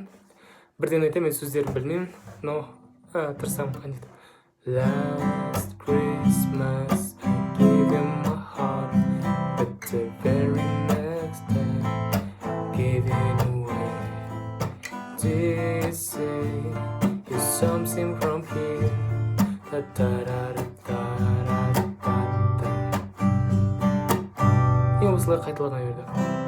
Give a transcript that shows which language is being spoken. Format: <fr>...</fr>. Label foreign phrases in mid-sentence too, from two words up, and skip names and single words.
<kk>Бірден айтамын, мен сөздерін білмеймін, но тырысамын ән етіп.</kk> <en>Last Christmas I gave you my heart, but the very next day gave it away. This is something from here. Da da da da da da da da.</en> <kk>Ең осылай қайталана берді.</kk>